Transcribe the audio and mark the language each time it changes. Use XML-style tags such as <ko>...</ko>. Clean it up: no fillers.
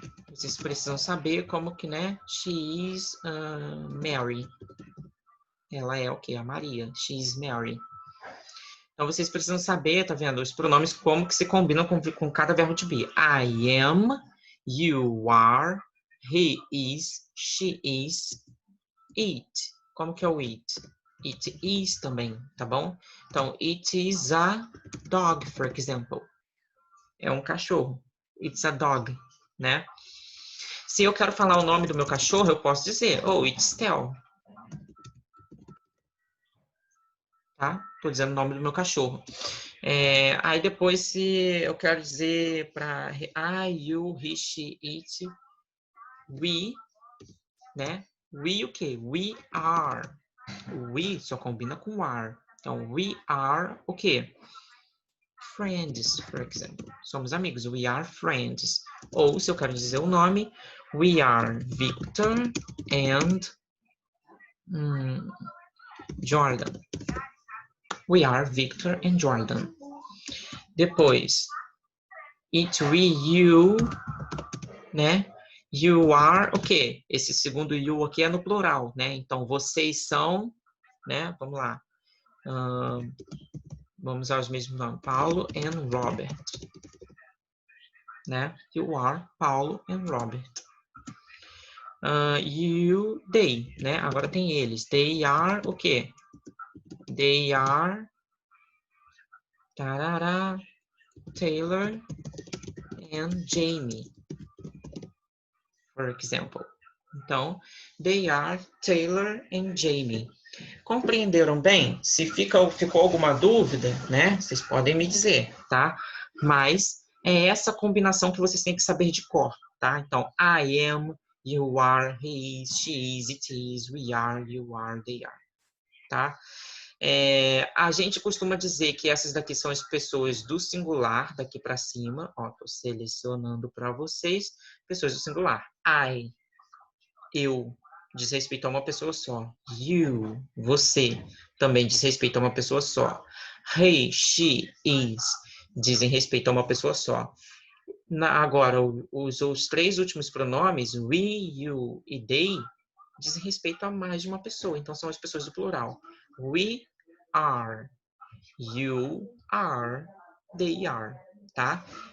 <pt>Vocês precisam saber como que, né?</pt> <en>She is Mary.</en> <pt>Ela é o quê? A Maria.</pt> <en>She is Mary.</en> <pt>Então, vocês precisam saber, tá vendo? Os pronomes, como que se combinam com cada verbo to be.</pt> <en>I am, you are, he is, she is, it.</en> <pt>Como que é o it?</pt> <en>It is</en> <pt>também, tá bom? Então,</pt> <en>it is a dog, for example.</en> <pt>É um cachorro.</pt> <en>It's a dog,</en> <pt>né? Se eu quero falar o nome do meu cachorro, eu posso dizer, oh,</pt> <en>it's Tel.</en> <pt>Tá? Tô dizendo o nome do meu cachorro. Aí depois, se eu quero dizer para I, you, he, she, it, we, né? We o quê?</pt> <en>We are.</en> <pt>We só combina com are. Então,</pt> <en>we are</en> <pt>o quê?</pt> <en>Friends, for example.</en> <pt>Somos amigos.</pt> <en>We are friends.</en> <pt>Ou, se eu quero dizer o nome,</pt> <en>we are Victor and Jordan. We are Victor and Jordan.</en> <pt>Depois, it, we, you, né?</pt> <en>You are</en> <pt>o quê? Esse segundo you aqui é no plural, né? Então, vocês são, né? Vamos lá. Vamos usar os mesmos nomes.</pt> <en>Paulo and Robert. Né? You are Paulo and Robert. You, they,</en> <pt>né? Agora tem eles.</pt> <en>They are</en> <pt>o quê?</pt> <en>They are tarará, Taylor and Jamie, for example. Então, they are Taylor and Jamie.</en> <pt>Compreenderam bem? Se ficou alguma dúvida, né? Vocês podem me dizer, tá? Mas é essa combinação que vocês têm que saber de cor, tá?</pt> <en>Então, I am, you are, he is, she is, it is, we are, you are, they are, tá?</en> <pt>A gente costuma dizer que essas daqui são as pessoas do singular, daqui para cima. Ó, tô selecionando para vocês, pessoas do singular. I, eu, diz respeito a uma pessoa só. You, você, também diz respeito a uma pessoa só. He, she, is, dizem respeito a uma pessoa só. Agora, os três últimos pronomes, we, you e they, dizem respeito a mais de uma pessoa. Então, são as pessoas do plural.</pt> <en>We are, you are, they are, tá?</en>